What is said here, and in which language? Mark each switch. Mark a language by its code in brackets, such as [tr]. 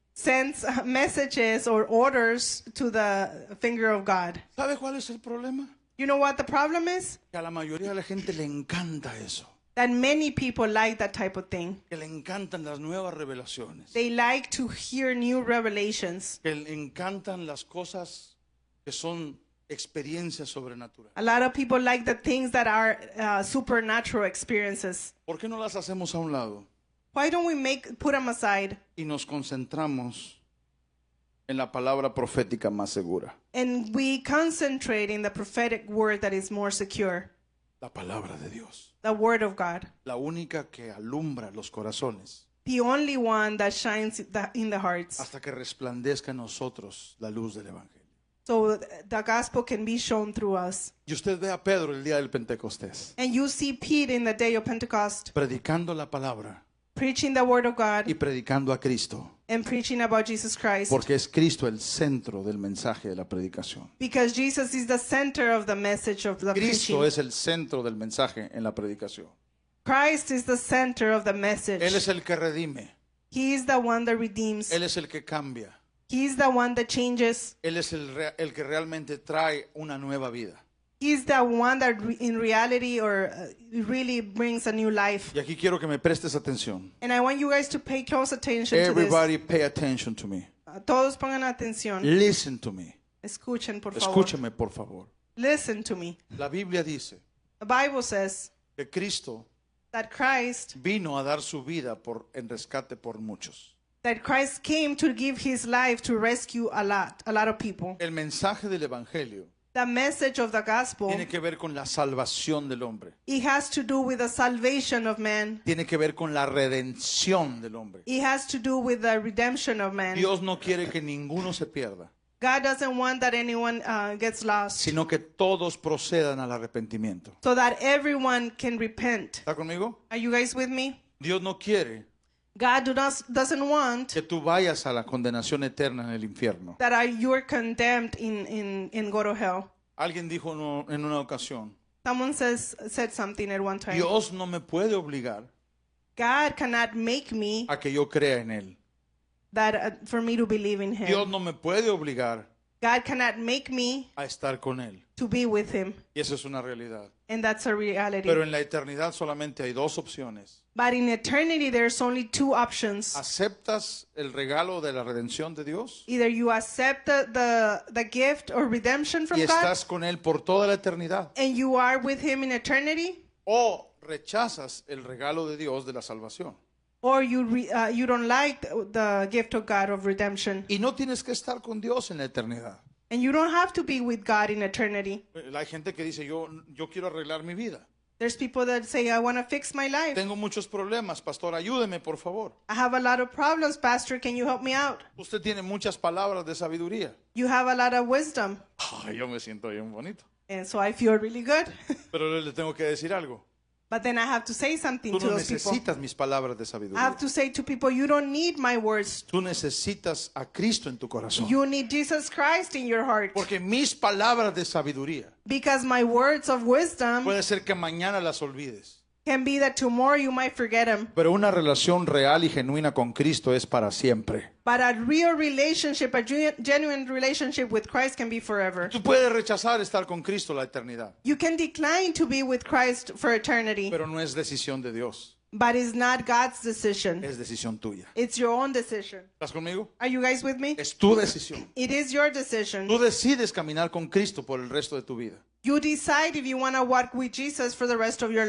[en] sends messages or orders to the finger of God. [es] ¿Sabe cuál es el problema? [en] You know what the problem is? [es] Que a la mayoría de la gente le encanta eso. [en] That many people like that type of thing. [es] Que le encantan las nuevas revelaciones. [en] They like to hear new revelations. [es] Que le encantan las cosas que son experiencias sobrenaturales. [en] A lot of people like the things that are supernatural experiences. [es] ¿Por qué no las hacemos a un lado [en] Why don't we put them aside [es] y nos concentramos en la palabra profética más segura? [en] and we concentrate in the prophetic word that is more secure, [es] La palabra de Dios. [en] the word of God, [es] La única que alumbra los corazones [en] the only one that shines in the hearts, [es] hasta que resplandezca en nosotros la luz del Evangelio. [en] so the gospel can be shown through us. [es] Y usted ve a Pedro el día del Pentecostés [en] And you see Pete in the day of Pentecost [es] predicando la palabra [en] preaching the word of God [es] y predicando a Cristo, [en] and preaching about Jesus Christ, [es] porque es Cristo el centro del mensaje de la predicación. [en] because Jesus is the center of the message of the [es] Cristo [en] preaching. [es] es el centro del mensaje en la predicación. [en] Christ is the center of the message. [es] Él es el que redime, [en] He is the one that redeems. [es] Él es el que cambia, [en] He is the one that changes. [es] Él es el que realmente trae una nueva vida. [en] He is the one that in reality or really brings a new life. [es] Y aquí quiero que me prestes atención. [en] And I want you guys to pay close attention to Everybody pay attention to me. this. [es] Todos pongan atención. [en] Listen to me. [es] Escuchen, por favor. Escúchame, por favor. [en] Listen to me. [es] La Biblia dice [en] The Bible says [es] que Cristo [en] that Christ [es] vino a dar su vida en rescate por muchos. [en] came to give his life to rescue a lot of people. [es] El mensaje del Evangelio [en] The message of the gospel, [es] tiene que ver con la salvación del hombre. [en] it has to do with the salvation of man. [es] Tiene que ver con la redención del hombre. [en] It has to do with the redemption of man. [es] Dios no quiere que ninguno se pierda, [en] God doesn't want that anyone gets lost, [es] sino que todos procedan al arrepentimiento. [en] so that everyone can repent. [es] ¿Está conmigo? [en] Are you guys with me? [es] Dios no quiere [en] God doesn't want [es] que tú vayas a la condenación eterna en el infierno. [en] that you're condemned in go to hell. [es] Alguien dijo en una ocasión, [en] Someone said something at one time. [es] Dios no me puede obligar [en] God cannot make me [es] a que yo crea en Él. [en] that for me to believe in [es] Dios [en] Him. [es] no me puede obligar [en] God cannot make me [es] a estar con Él. [en] to be with Him, [es] Y eso es una realidad. [en] and that's a reality. [es] Pero en la eternidad solamente hay dos opciones. [en] But in eternity, there's only two options. [es] ¿Aceptas el regalo de la redención de Dios? [en] Either you accept the gift or redemption from [es] Y [en] God, [es] estás con Él por toda la eternidad. [en] and you are with Him in eternity, [es] O rechazas el regalo de Dios de la salvación. [en] or you don't like the gift of God of redemption, [es] Y no tienes que estar con Dios en la eternidad. [en] and you don't have to be with God in eternity. [es] Hay gente que dice, yo quiero arreglar mi vida. [en] There's people that say, I want to fix my life. [es] Tengo muchos problemas, pastor, ayúdeme, por favor. [en] I have a lot of problems, Pastor. Can you help me out? [es] Usted tiene muchas palabras de sabiduría. [en] You have a lot of wisdom. [es] Ay, yo me siento bien bonito. [en] And so I feel really good. [es] Pero le tengo que decir algo. [en] But then I have to say something [es] Tú [en] to [es] no [en] those people. [es] necesitas mis palabras de [en] I [es] sabiduría. [en] have to say to people, you don't need my words. [es] Tú necesitas a Cristo en tu corazón. [en] You need Jesus Christ in your heart. [es] Porque mis palabras de sabiduría [en] Because my words of wisdom [es] puede ser que mañana las olvides. [en] Can be that tomorrow you might forget him. [es] Pero una relación real y genuina con Cristo es para siempre. [en] But a real relationship, a genuine relationship with Christ can be forever. [es] Tú puedes rechazar estar con Cristo la eternidad, [en] You can decline to be with Christ for eternity, [es] pero no es decisión de Dios, [en] but it's not God's decision. [es] es decisión tuya. [en] It's your own decision. [es] ¿Estás conmigo? [en] Are you guys with me? [es] Es tu decisión. [en] It is your decision. [es] Tú decides caminar con Cristo por el resto de tu vida. [en] You decide if you want to walk with Jesus for the rest of your